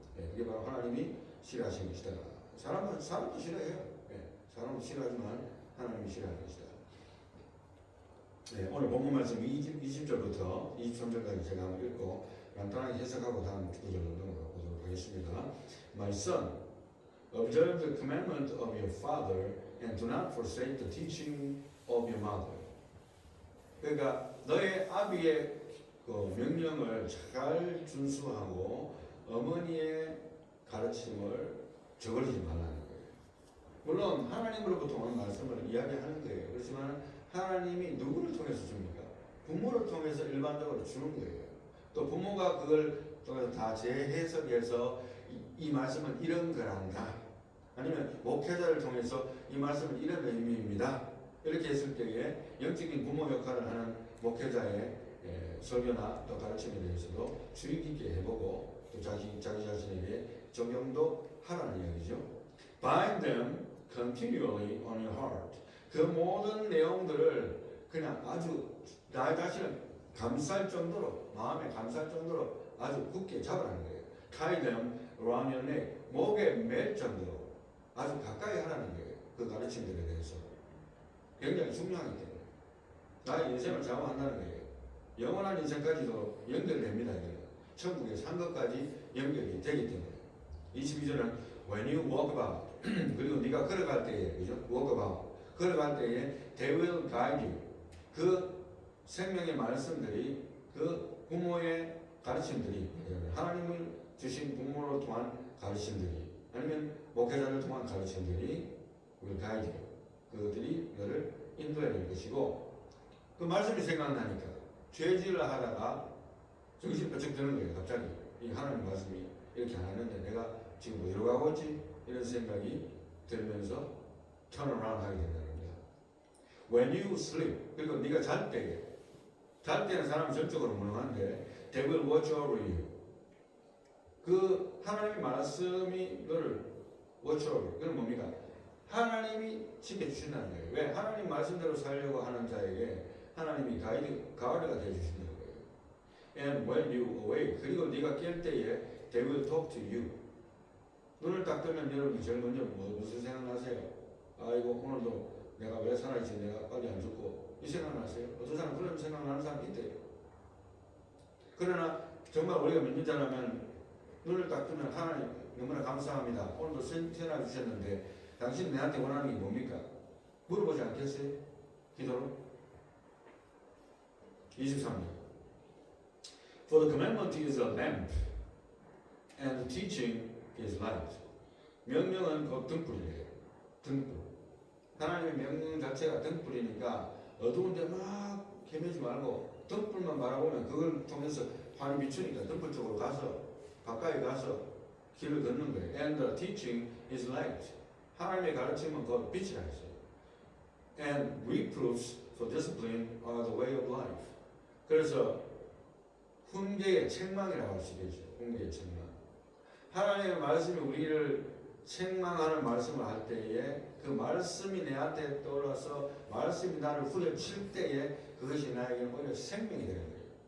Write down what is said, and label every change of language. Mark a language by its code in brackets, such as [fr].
[ko] 네, 그게 바로 하나님이 싫어하시는 것이다. 사람도 싫어해요. 네, 사람도 싫어하지만 하나님이 싫어하는 것이다. 네, 오늘 본문 말씀 20절부터 23절까지 제가 한번 읽고 간단하게 해석하고 다음 구절로 넘어가 보도록 하겠습니다. [en] My son, observe the commandment of your father and do not forsake the teaching of your mother. [ko] 그러니까 너의 아비의 그 명령을 잘 준수하고 어머니의 가르침을 저버리지 말라는 거예요. 물론 하나님으로부터 오는 말씀을 이야기하는 거예요. 그렇지만 하나님이 누구를 통해서 줍니까? 부모를 통해서 일반적으로 주는 거예요. 또 부모가 그걸 통해서 다 재해석해서 이 말씀은 이런 거란다. 아니면 목회자를 통해서 이 말씀은 이런 의미입니다. 이렇게 했을 때에 영적인 부모 역할을 하는 목회자의 설교나 또 가르침에 대해서도 주의 깊게 해보고 또 자기 자신에게 적용도 하라는 이야기죠. [en] Bind them continually on your heart. [ko] 그 모든 내용들을 그냥 아주 나 자신을 감쌀 정도로, 마음에 감쌀 정도로 아주 굳게 잡으라는 거예요. [en] Tie them around your neck. [ko] 목에 맬 정도로 아주 가까이 하라는 거예요. 그 가르침들에 대해서. 굉장히 중요하기 때문에. 나의 인생을 좌우한다는 거예요. 영원한 인생까지도 연결됩니다. 이거는. 천국에 산 것까지 연결이 되기 때문에. 22절은 [en] When you walk about [ko] 그리고 네가 걸어갈 때에, 그죠? [en] walk about [ko] 걸어갈 때에 [en] they will guide you. [ko] 그 생명의 말씀들이 그 부모의 가르침들이 하나님을 주신 부모로 통한 가르침들이 아니면 목회자를 통한 가르침들이 [en] will guide you. [ko] 그들이 너를 인도해야 될 것이고 그 말씀이 생각나니까 죄질을 하다가 정신이 번쩍 드는 거예요. 갑자기 이 하나님 말씀이 이렇게 안 했는데 내가 지금 어디로 가고 있지? 이런 생각이 들면서 [en] turn around [ko] 하게 된다는 겁니다. [en] When you sleep [ko] 그리고 네가 잘 때는 사람은 전적으로 무능한데 [en] they will watch over you. [ko] 그 하나님의 말씀이 너를 [en] watch over. [ko] 그건 뭡니까? 하나님이 지켜주신다는 거예요. 왜? 하나님 말씀대로 살려고 하는 자에게 하나님이 가이드가 되어주신다는 거예요. [en] And when you awake, [ko] 그리고 네가 깰 때에 [en] they will talk to you. [ko] 눈을 딱 뜨면 여러분이 제일 먼저 무슨 생각나세요? 아이고 오늘도 내가 왜 살아있지? 내가 빨리 안 죽고 이 생각나세요? 어떤 사람 그런 생각나는 사람이 있대요. 그러나 정말 우리가 믿는 자라면 눈을 딱 뜨면 하나님 너무나 감사합니다. 오늘도 생활 주셨는데 당신 내한테 원하는 게 뭡니까? 물어보지 않겠어요? 기도로? 23절. [en] For the commandment is a lamp, and the teaching is light. [ko] 명령은 곧 등불이에요. 등불. 하나님의 명령 자체가 등불이니까 어두운 데 막 헤매지 말고 등불만 바라보면 그걸 통해서 환히 비추니까 등불 쪽으로 가서 가까이 가서 길을 걷는 거예요. [en] And the teaching is light. [ko] 하나님의 가르침은 곧 빛이라 했어요. [en] And reproofs for discipline are the way of life. [ko] 그래서 훈계의 책망이라고 할 수 있겠죠. 훈계의 책망. 하나님의 말씀이 우리를 책망하는 말씀을 할 때에 그 말씀이 내한테 떠올라서 말씀이 나를 후려칠 때에 그것이 나에게는 오히려 생명이 되는 거예요.